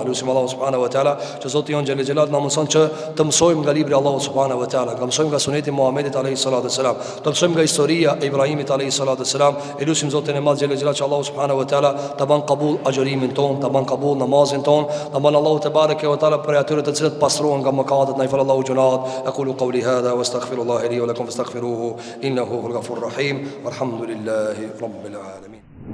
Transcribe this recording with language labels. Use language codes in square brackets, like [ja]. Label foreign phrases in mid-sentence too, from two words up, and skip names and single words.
[sq] Elusim [ar] الله سبحانه وتعالى [sq] që Zoti jon [ar] جل جلال [sq] na mëson që të mësojmë nga libri [ar] الله سبحانه وتعالى, [sq] të mësojmë nga suneti Muhamedit [ar] عليه السلام, [sq] të mësojmë nga historia e Ibrahimit [ar] عليه السلام. [sq] Elusim Zotin e Madh [ar] جل جلال [sq] që [ar] الله سبحانه وتعالى [sq] ta ban qabul agjërimin ton, ta ban qabul namazin ton, ta ban [ar] الله تبارك وتعالى [sq] për atyre të cilët pastrohen nga mëkatet, na i fal Allahu gjunat. [ar] أقول قولي هذا وأستغفر الله لي ولكم فاستغفروه إنه هو الغفور الرحيم. والحمد لله رب العالمين.